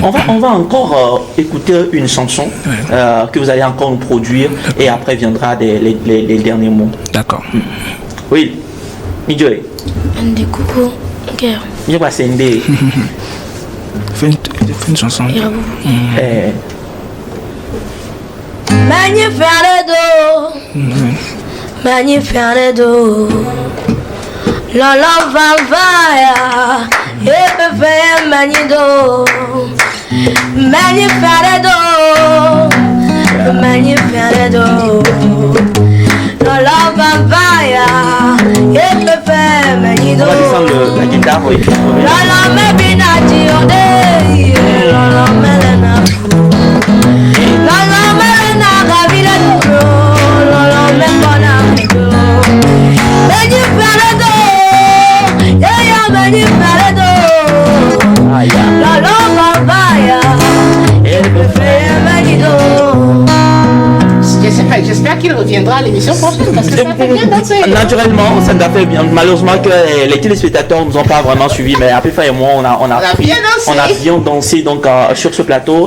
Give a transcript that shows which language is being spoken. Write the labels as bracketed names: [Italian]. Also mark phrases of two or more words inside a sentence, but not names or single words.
[French] On va encore écouter une chanson que vous allez encore nous produire et après viendra les derniers mots. D'accord. Oui, Midjoy. Des coucou. Ok. Je vois c'est une Fais une chanson. Magnifico. Lolo Valvaya, Epe Manido, Magnifico, Lolo Valvaya, Epe Manido, on va descendre la guitare, oui. Lolo Mebinati Ode, Lolo Melena, Lolo Melena Gavila Duro, Lolo Mebona Magnifico. J'espère qu'il reviendra à l'émission prochaine parce que ça fait bien danser. Naturellement, ça nous a fait bien. Malheureusement que les téléspectateurs ne nous ont pas vraiment suivis, mais Apéfa et moi, on a bien dansé donc, sur ce plateau.